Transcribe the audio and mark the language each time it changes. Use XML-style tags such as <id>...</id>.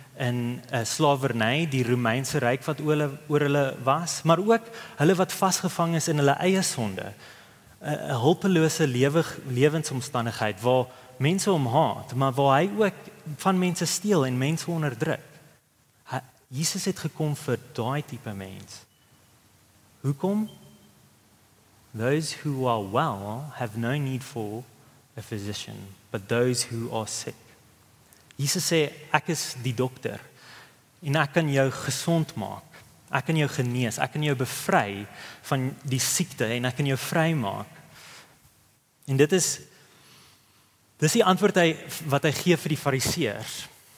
<af>in slawerny, die Romeinse ryk wat oor hulle was, maar ook hulle wat vasgevang is in hulle eie sonde. 'n hulpelose lewensomstandigheid waar mense hom haat, maar waar hy ook van mense steel en mense onderdruk. Jesus het gekom vir daai tipe mens. Hoekom?</af> <en>Those who are well have no need for a physician, but those who are sick.</en> <af>Jesus sê, ek is die dokter en ek kan jou gesond maak. Ek kan jou genees, ek kan jou bevry van die siekte en ek kan jou vrymaak. En dis die antwoord wat hy gee vir die fariseërs.</af>